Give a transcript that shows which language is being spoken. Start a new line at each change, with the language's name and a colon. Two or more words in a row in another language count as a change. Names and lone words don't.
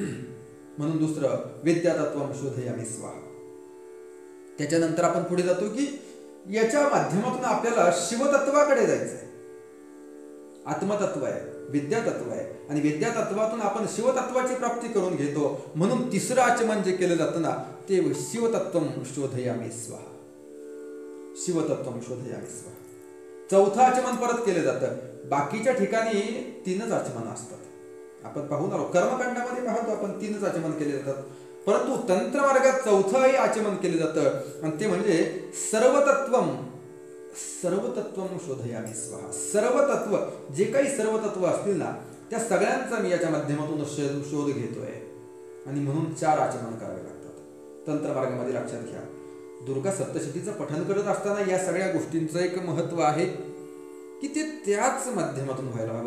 Marathi: म्हणून दुसरं
Sanskrit: विद्यातत्वम शोधयामी स्वाहा.
Marathi: त्याच्यानंतर आपण पुढे जातो की याच्या माध्यमातून आपल्याला शिवतत्वाकडे जायचं आहे. आत्मतत्व आहे, विद्यातत्व आहे आणि विद्यातत्वातून आपण शिवतत्वाची प्राप्ती करून घेतो. म्हणून तिसरं आचमन जे केलं जातं ना ते
Sanskrit: शिवतत्वम शोधयामी स्वाहा. शिवतत्वम शोधयामी स्वाहा.
Marathi: चौथं आचमन परत केलं जातं. बाकीच्या ठिकाणी 3च आचमन असतात. आपण पाहून आलो, कर्मकांडामध्ये पाहतो आपण 3च आचमन केले जातात. परंतु तंत्र मार्गात 4थंही आचमन केलं जातं आणि ते म्हणजे
Sanskrit: सर्वतत्वम शोधयामी स्वाहा.
Marathi: सर्वतत्व, जे काही सर्वतत्व असतील ना त्या सगळ्यांचा मी याच्या माध्यमातून शोध घेतोय आणि म्हणून 4 आचमन करावे लागतात तंत्र मार्गामध्ये. लक्षात घ्या, दुर्गा सप्तशतीचं पठण करत असताना या सगळ्या गोष्टींचं एक महत्व आहे की ते त्याच माध्यमातून व्हायला हवं.